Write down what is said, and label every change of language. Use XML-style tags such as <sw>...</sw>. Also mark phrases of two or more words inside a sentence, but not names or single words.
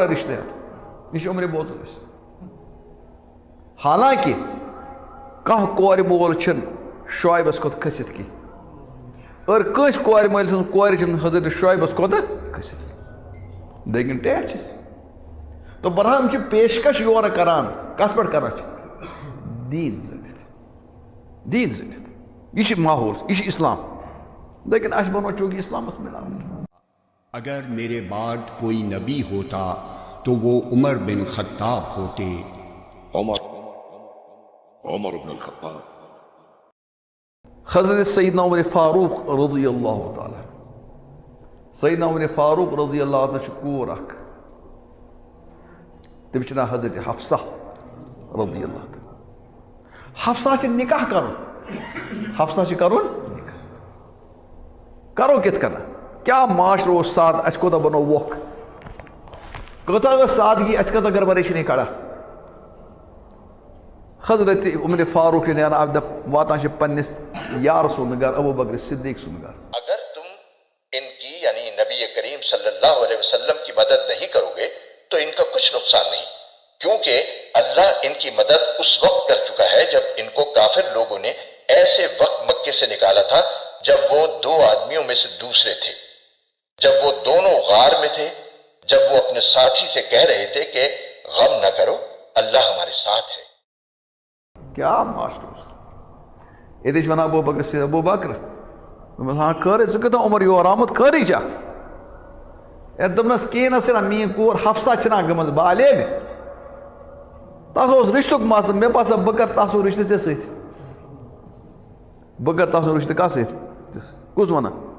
<ks>رِشتہٕ ہٮ۪تھ یہِ چھُ عُمرِ بوتل أسۍ حالانکہِ کانٛہہ کورِ مول چھُنہٕ شعیبس کھۄتہٕ کھٔسِتھ کینٛہہ اور کٲنٛسہِ کورِ مٲلۍ سٕنٛز کورِ چھِنہٕ حضرت شعیبس کھۄتہٕ کھٔسِتھ لیکن ٹیٹھ چھِس تو بہرحال چھِ پیشکش یورٕ کران کتھ پٮ۪ٹھ کران چھِ دیٖن زٔنِتھ یہ چھِ ماحول یہ چھِ اسلام لیکن اَسہِ بنو چونکہ اسلامس ملاوٹ</ks> <ur>اگر میرے بعد کوئی نبی ہوتا تو وہ عمر بن خطاب ہوتے عمر بن الخطاب</ur> <ks>حضرت سیدنا عمر فاروق</ks> <ar>رضی اللہ تعالیٰ</ar> <ks>سیدنا عمر فاروق</ks> <ar>رضی اللہ تعالیٰ</ar> <ks>چھُ کوٗر اکھ تٔمِس چھُ ناو حضرت حفصہ</ks> <ar>رضی اللہ تعالیٰ</ar> <ks>حفصہ چھِ نکاح کرُن نکاح کرو کِتھ کٔنۍ کیٛاہ معاشرٕ اوس سادٕ اَسہِ کوتاہ بنو ووکھ کۭژاہ ٲس سادگی اَسہِ کۭژاہ گڑبڑی چھِ کڑان حضرت عمر فاروق چھِ نیران واتان چھِ پننِس یار سُنٛد گرٕ ابوٗ بکر صدیق سُنٛد گرٕ</ks> <ur>اگر تم ان کی یعنی نبی کریم</ur> <ar>صلی اللہ علیہ وسلم</ar> <ur>کی مدد نہیں کرو گے تو ان کا کچھ نقصان نہیں کیونکہ اللہ ان کی مدد اس وقت کر چکا ہے جب ان کو کافر لوگوں نے ایسے وقت مکے سے نکالا تھا جب وہ 2 آدمیوں میں سے دوسرے تھے جب وہ دونوں غار میں تھے جب وہ اپنے ساتھی سے کہہ رہے تھے کہ غم نہ کرو اللہ ہمارے ساتھ ہے</ur> <ks>کیا معاشرہ یہ ونان ابو بکر سے ابو بکر ہاں خٲرٕے ژٕ کتھ عمر یور آمُت خٲرٕے چھا دوٚپنس کِہیٖنۍ نہ چھِنہ میٛٲنۍ کوٗر حفصہ چھِنہ گٔمٕژ بالغ تس اوس رِشتُک مسلہٕ مےٚ باسان بہٕ کَرٕ تس سُنٛد رِشتہٕ ژےٚ سۭتۍ بہٕ کَرٕ تس سُنٛد رِشتہٕ کتھ سۭتۍ کُس ونان</ks>